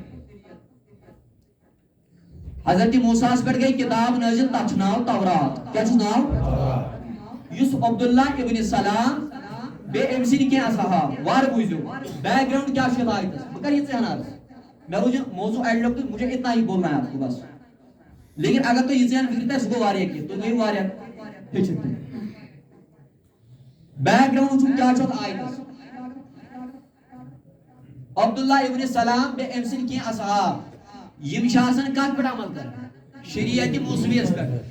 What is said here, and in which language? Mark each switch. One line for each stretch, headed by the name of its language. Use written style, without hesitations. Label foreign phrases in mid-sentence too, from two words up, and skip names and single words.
Kashmiri: حضرت موسیٰ ہس پٮ۪ٹھ گٔے کتاب نٲزِل, تتھ چھُ ناو تورات. کیٛاہ چھُس ناو یُس عبداللہ ابن سلام بیٚیہِ أمۍ سٕنٛدۍ کینٛہہ اصحاب. وارٕ بوٗزِو بیک گراؤنڈ کیٛاہ چھُ یتھ آیتس, بہٕ کرٕ یِژٕے ہن عرض. مےٚ روٗز یہِ موضوع اڑِ لوگ
Urdu: مجھے اتنا ہی بولنا ہے آپ کو بس,
Kashmiri: لیکن اگر تُہۍ یِژٕے ہن فکر تۄہہِ سُہ گوٚو واریاہ کینٛہہ, تُہۍ گٔیِو واریاہ ہیٚچھِتھ تہِ. بیک گراؤنڈ چھُ کیٛاہ چھُ اتھ آیتس, عبداللہ ابن سلام بیٚیہِ أمۍ سٕنٛدۍ کینٛہہ اصحاب یِم چھِ آسان کتھ پٮ۪ٹھ عمل کران, شریعت موسویَس پٮ۪ٹھ.